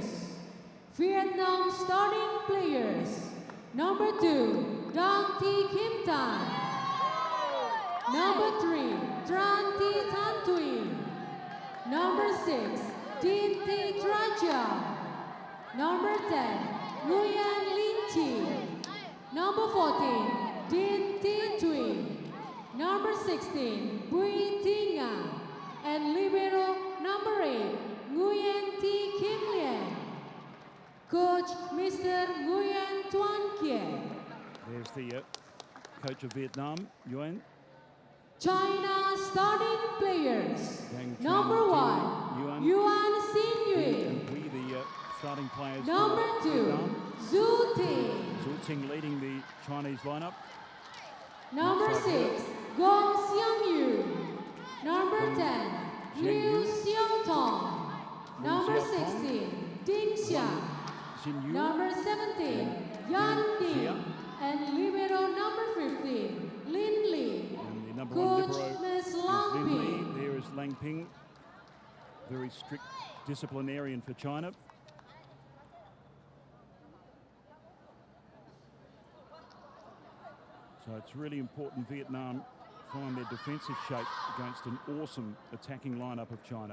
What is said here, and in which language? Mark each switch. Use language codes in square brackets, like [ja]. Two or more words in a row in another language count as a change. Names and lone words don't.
[en] Vietnam starting players. Number 2, Dang Thi Kim Tan. Number 3, Tran Thi Tan Thuy. Number 6, Din Thi Tran Chang. Number 10, Nguyen Lin Chi. Number 14, Din Thi Thuy. Number 16, Bui Thi Nga. And libero number 8, Nguyen Thi Kim Lien. Coach Mr. Nguyen Tuan Kie. There's the coach of Vietnam, Nguyen. China starting players. Number 1, Yuan Xin Yue. Starting players. Number 2, Zhu Ting. Zhu Ting leading the Chinese lineup. Number 6, Gong Xiangyu. Number 10, Liu Xiaotong. Number 16, Ding Xia. Xinyu. Number 17, Yan Ni. And libero number 15, Lin Li. And the number Coach one libero Ms. is Lang Lin Ping. Li. There is Lang Ping, very strict disciplinarian for China. So it's really important Vietnam find their defensive shape against an awesome attacking lineup of China.